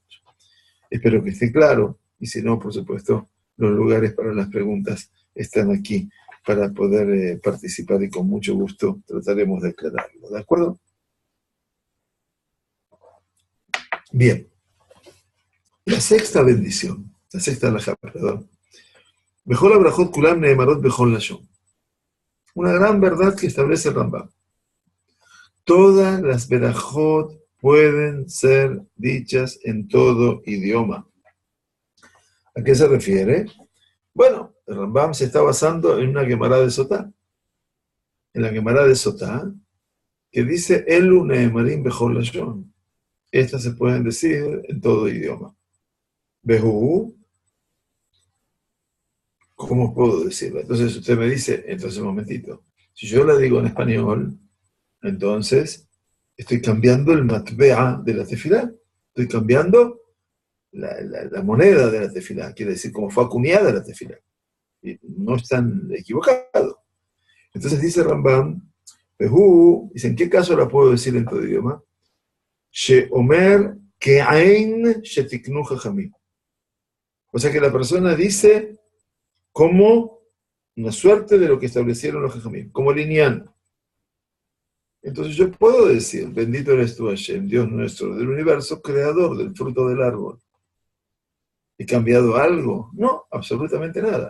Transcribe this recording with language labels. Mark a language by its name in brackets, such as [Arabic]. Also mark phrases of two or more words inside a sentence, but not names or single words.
[Spanish] Espero que esté claro y si no, por supuesto, los lugares para las preguntas están aquí para poder participar y con mucho gusto trataremos de aclararlo. ¿De acuerdo? Bien. La sexta bendición, la sexta alajá, perdón. [Hebrew] בכל הברכות כולם נאמרות בכל לשון. [Spanish] Una gran verdad que establece el Rambam. Todas las berajot pueden ser dichas en todo idioma. ¿A qué se refiere? Bueno, el Rambam se está basando en una Gemara de Sotá. En la Gemara de Sotá, que dice [Hebrew] אלו נאמרים בכל לשון. [Spanish] Estas se pueden decir en todo idioma. Behu, ¿cómo puedo decirlo? Entonces usted me dice, entonces un momentito, si yo la digo en español, entonces estoy cambiando el matbea de la tefilá, estoy cambiando la moneda de la tefilá, quiere decir como fue acuñada la tefilá. Y no están equivocados. Entonces dice Rambam, Behu, dice, ¿en qué caso la puedo decir en todo idioma? [Hebrew] שאומר כעין שתיקנו חכמים. [Spanish] O sea que la persona dice como una suerte de lo que establecieron los jajamim, como lineal. Entonces yo puedo decir, bendito eres tú Hashem, Dios nuestro del universo, creador del fruto del árbol. ¿He cambiado algo? No, absolutamente nada.